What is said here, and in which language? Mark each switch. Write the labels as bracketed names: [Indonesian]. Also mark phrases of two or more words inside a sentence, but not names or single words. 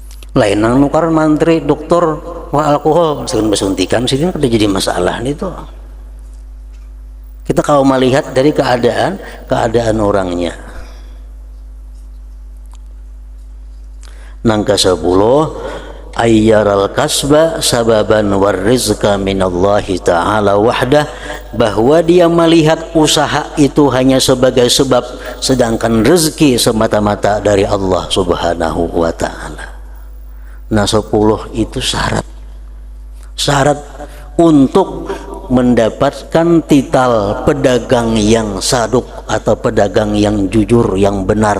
[Banjar] Lain nang nukar mantri dokter wah alkohol segan bersuntikan sini udah jadi masalah nih tuh. [Indonesian] Kita kalau melihat dari keadaan orangnya. [Banjar] Nang ke-10 [Arabic] أن يرى الكسب سببا والرزق من الله تعالى وحده, [Indonesian] bahwa dia melihat usaha itu hanya sebagai sebab, sedangkan rezeki semata-mata dari Allah [Arabic] سبحانه وتعالى. [Indonesian] Nah 10 itu syarat untuk mendapatkan titel pedagang yang saduk atau pedagang yang jujur, yang benar,